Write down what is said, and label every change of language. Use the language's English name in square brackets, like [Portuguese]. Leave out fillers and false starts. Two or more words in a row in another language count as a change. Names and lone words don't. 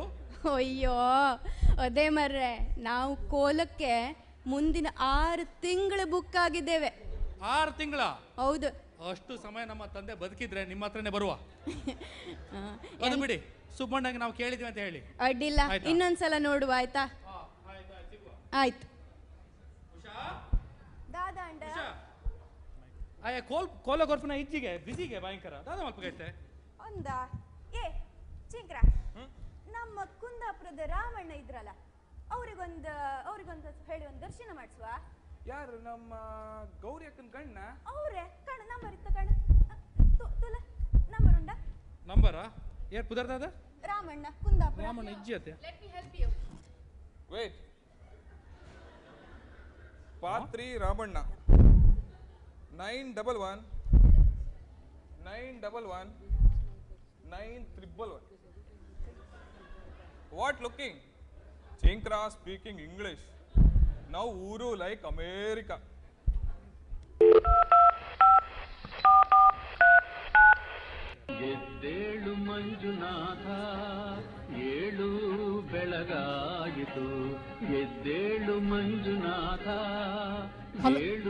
[Kannada] ಅಯ್ಯೋ ಅದೇ ಮರ್ರೆ, ನಾವು ಕೋಲಕ್ಕೆ ಮುಂದಿನ 6 ತಿಂಗಳು ಬುಕ್ ಆಗಿದ್ದೇವೆ. 6 ತಿಂಗಳ? ಹೌದು. ಅಷ್ಟು ಸಮಯ ನಮ್ಮ ತಂದೆ ಬದುಕಿದ್ರೆ ನಿಮ್ಮ ಹತ್ರನೇ ಬರುವ. ಅದು ಬಿಡಿ, ಸುಬ್ಬಣ್ಣಗೆ ನಾವು ಕೇಳಿದ್ವಿ ಅಂತ ಹೇಳಿ. ಅಡ್ಡಿಲ್ಲ, ಇನ್ನೊಂದ್ಸಲ ನೋಡುವ ಆಯ್ತಾ? ಆಯ್ತು. [Tulu] ದಾದಾ ಅಂಡ ಆಯಾ ಕೋಲ ಗೊರ್ಪನ ಇಜ್ಜಿಗೆ ಬಿಸಿಗೆ ಭಯಂಕರ ದಾದ ಮಲ್ಪಗೈತೆ [Kannada] ಒಂದ ಏ ಚಿಂಕ್ರ, ನಮ್ಮ ಕುಂದಾಪುರದ ರಾಮಣ್ಣ ಇದ್ರಲ್ಲ, ಅವ್ರಿಗೊಂದು ಹೇಳಿ ಒಂದು ದರ್ಶನ ಮಾಡಿಸುವ. ಯಾರು? ನಮ್ಮ ಗೌರಿ ಅಕ್ಕನ ಗಣ್ಣ? [Tulu] ಅವ್ರೆ ಕಣ ನಂಬರ್ ಇತ್ತ ಕಣ ತುಲ ನಂಬರ್ ಉಂಡ? ನಂಬರಾ? ಯಾರು ಪುದರ್ದಾದ? ರಾಮಣ್ಣ ಕುಂದಾಪುರ. ರಾಮಣ್ಣ ಇಜ್ಜಿ ಅತ್ತೆ. [English] Let me help you. ವೇಟ್. ಪಾತ್ರಿ ರಾಮಣ್ಣ 911 911 911. What looking? Chinkra speaking English. Now uru like America. [Kannada] ಎದ್ದೇಳು ಮಂಜುನಾಥ, ಏಳು ಬೆಳಗಾಯಿತು. ಎದ್ದೇಳು ಮಂಜುನಾಥ, ಏಳು.